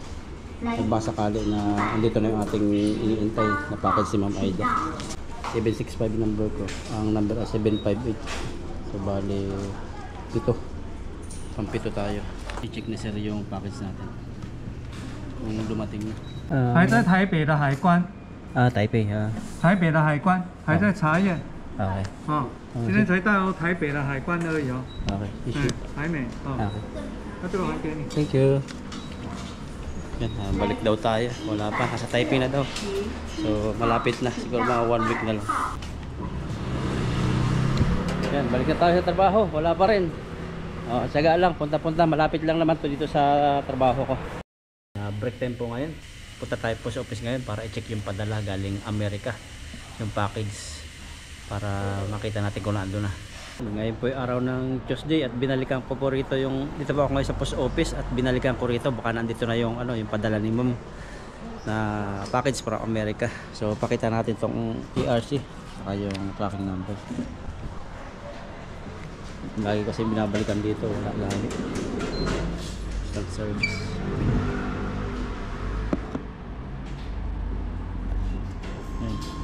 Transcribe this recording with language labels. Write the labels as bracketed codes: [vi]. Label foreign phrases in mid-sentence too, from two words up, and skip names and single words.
[tl] Nagbasakali na andito na yung ating iniintay na package si Ma'am Aida. 765 number ko. Ang number ay 758. So bali ito. Pampito tayo. I-check na sir yung package natin. Kung dumating na. [zh] 还在台北的海关。台北台北的海关还在查验。 [tl] Okay. [zh] 今天才到台北的海关而已哦。 [en] Okay. Issue. [zh] 还没。 [tl] Okay. [zh] 那这个还给你。 [en] Thank you. [tl] Yan, balik daw tayo. Wala pa. Nasa Taipei na daw. So, malapit na. Siguro mga 1 week na lang. Yan, balik na tayo sa trabaho. Wala pa rin. Tsaga lang. Punta-punta. Malapit lang naman to dito sa trabaho ko. [en] Break time [tl] po ngayon. Punta tayo po sa office ngayon para i-check yung padala galing Amerika. Yung package. Para makita natin kung naando na. Ngayon po yung araw ng Tuesday at binalikan ko po rito yung dito po ako ngayon sa post office at binalikan ko rito baka nandito na yung yung padala ni Ma'am na package [en] from America. [tl] So pakita natin tong TRC saka yung [en] tracking number. [tl] Lagi kasi binabalikan dito, wala lagi. [en] Start service. Ayan.